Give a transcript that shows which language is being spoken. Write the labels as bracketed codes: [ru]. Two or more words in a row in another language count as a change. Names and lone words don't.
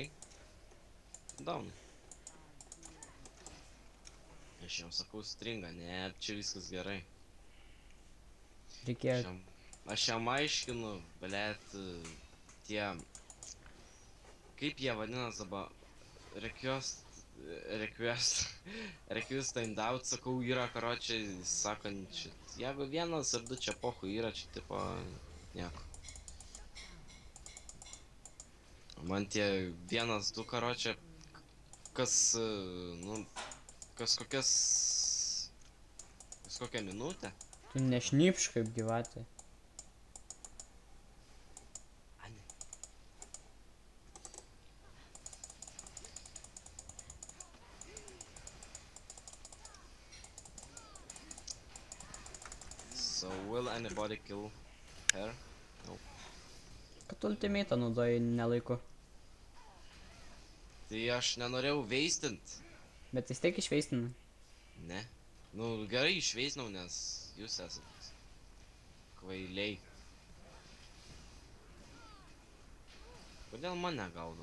[lt] Down. Aš jiems sakau stringa, ne, čia viskas gerai. Reikėjo. Aš jam aiškinu, blėt, tie, kaip jie vadinas dabar, [en] request timed out, [lt] sakau, yra, karočiai, sakančiai, jeigu vienas ar du čia pohu yra, čia tipo, nieko. Man tie vienas, du, karočiai, kas, nu, kas kokią minutę. Tu nešnypš kaip gyvatė. [en] So, will anybody kill her? No. [lt] Kad ultimatą naudoji nelaiku. Tai aš nenorėjau veistint. Bet vis tiek išveistina. Ne. Nu, gerai išveisnau, nes jūs esat kvailiai. Kodėl mane gaudo?